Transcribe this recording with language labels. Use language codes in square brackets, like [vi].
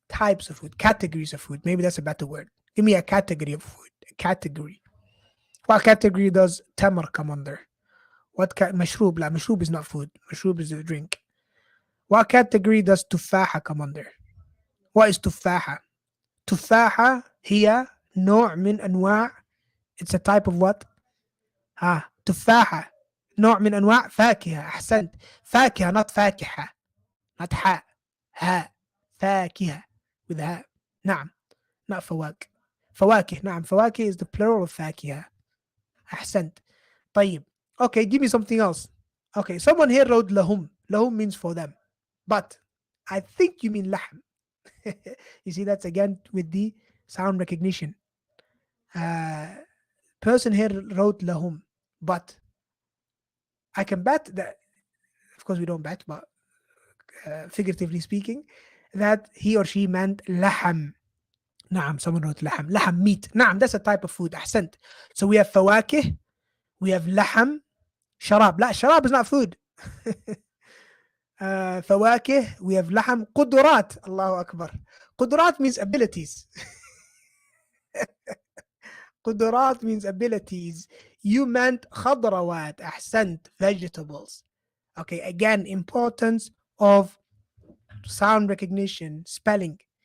[en] Types of food, categories of food. Maybe that's a better word. Give me a category of food. A category. What category does tamar come under? What mashroob? La, mashroob is not food. Mashroob is a drink. What category does tufaha come under? What is tufaha? [ar] Tufaha هي نوع من أنواع. [en] It's a type of what? [ar] تفاحة نوع من أنواع فاكهة. أحسنت. فاكهة [en] not [ar] فاكهة. [en] not [ar] حاء. هاء. فاكهة [en] with [ar] هاء. نعم. [en] not [ar] فواكه. فواكه. نعم. [en] فواكه is the plural of فاكهة. [ar] أحسنت. طيب. [en] Okay, give me something else. Okay, someone here wrote لهم. لهم means for them. But I think you mean لحم. You see, that's again with the sound recognition. Person here wrote لهم. But I can bet that, of course, we don't bet, but figuratively speaking, that he or she meant لحم. نعم, someone wrote لحم. لحم, meat. نعم, that's a type of food. [ar] أحسنت. [en] So we have فواكه, we have لحم, شراب. لا, شراب is not food. [ar] فواكه, [en] we have [ar] لحم, قدرات. الله أكبر. [en] قدرات means abilities. قدرات means abilities. You meant خضروات. [ar] أحسنت, [en] vegetables. Okay, again, importance of sound recognition, spelling.